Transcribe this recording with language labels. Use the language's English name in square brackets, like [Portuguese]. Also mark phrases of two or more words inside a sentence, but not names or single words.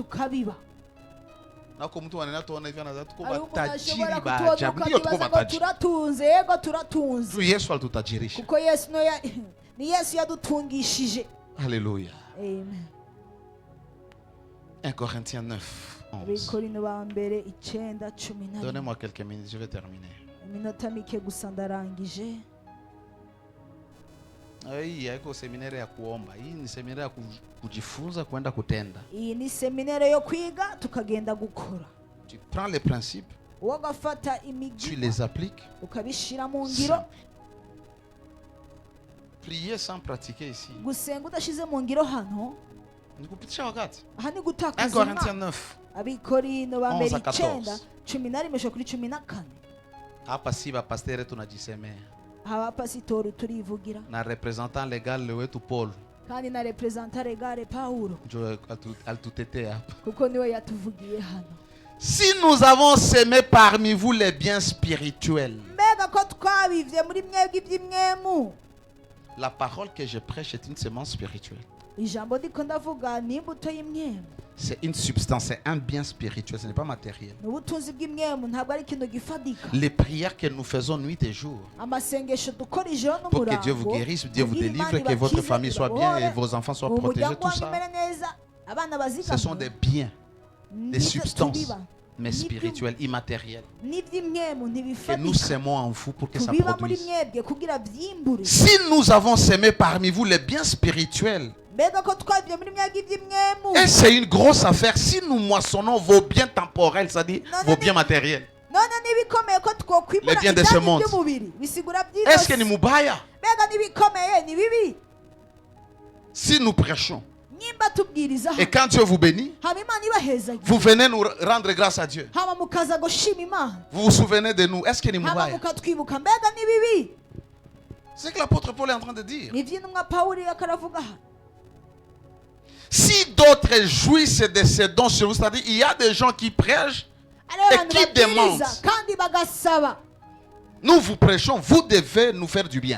[French] Alléluia. 1 Corinthiens 9. Donnez-moi quelques minutes, je vais terminer. [Swahili] Hii haiko seminari ya kuomba. Hii ni seminari ya kujifunza kwenda kutenda. [Rundi] Iyi ni seminari yo kwiga tukagenda gukora. [French] Tu prends les principes, tu les appliques. [Rundi] Ukabishira mu ngiro. [French] Prier sans pratiquer ici. [Rundi] Gusenga udashize mu ngiro hano. [Swahili] Nikupitisha wakati. [Rundi] Aha ni gutakaza. [French] 1 Corinthiens 9. [Rundi] Abikorino ba mbere 9 11 kuri 14. [Swahili] Hapa si ba pasteur tunajisemea. [Rundi] Aba pasitori turivugira. [Swahili] Na [French] representant legal [Swahili] wetu Paul. [Rundi] Kandi na [French] representant legal [Rundi] Paulo. [Swahili] Ndio alitutetea hapa. [Rundi] Kuko niwe yatuvugiye hano. [French] Si nous avons semé parmi vous les biens spirituels. [Rundi] Mbega ko twabivye muri mwebwe iby'imwemu. [French] La parole que je prêche est une semence spirituelle. [Rundi] Ijambo ndiko ndavuga ni imbuto y'imwemu. [French] C'est une substance, c'est un bien spirituel, ce n'est pas matériel. Les prières que nous faisons nuit et jour, pour que Dieu vous guérisse, Dieu vous délivre, que votre famille soit bien et vos enfants soient protégés, tout ça, ce sont des biens, des substances, mais spirituelles, immatérielles, que nous sémons en vous pour que ça produise. Si nous avons sémé parmi vous les biens spirituels, et c'est une grosse affaire. Si nous moissonnons vos biens temporels, c'est-à-dire vos biens matériels, les biens de ce monde, est-ce que [Swahili] ni mubaya? [French] Si nous prêchons et quand Dieu vous bénit, vous venez nous rendre grâce à Dieu. Vous vous souvenez de nous? Est-ce que [Swahili] ni mubaya? [French] C'est ce que l'apôtre Paul est en train de dire. Si d'autres jouissent de ces dons sur vous, c'est-à-dire il y a des gens qui prêchent et qui demandent. Nous vous prêchons, vous devez nous faire du bien.